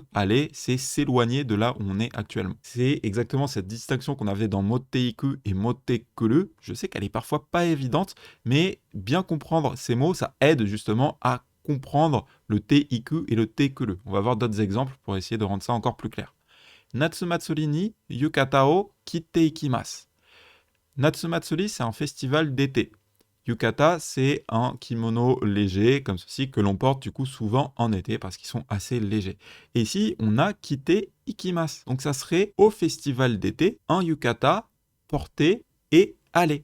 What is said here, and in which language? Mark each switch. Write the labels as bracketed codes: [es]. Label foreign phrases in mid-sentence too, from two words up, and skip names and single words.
[fr] Aller, c'est s'éloigner de là où on est actuellement. C'est exactement cette distinction qu'on avait dans motteiku et mottekuru. Je sais qu'elle est parfois pas évidente, mais bien comprendre ces mots, ça aide justement à comprendre le teiku et le tekuru. On va voir d'autres exemples pour essayer de rendre ça encore plus clair. [ja] 夏祭りに浴衣を着て行きます. [fr] Natsumatsuri, c'est un festival d'été. Yukata, c'est un kimono léger, comme ceci, que l'on porte du coup souvent en été parce qu'ils sont assez légers. Et ici, on a [ja] 着て行きます. [fr] Donc ça serait au festival d'été, un yukata, porté et aller.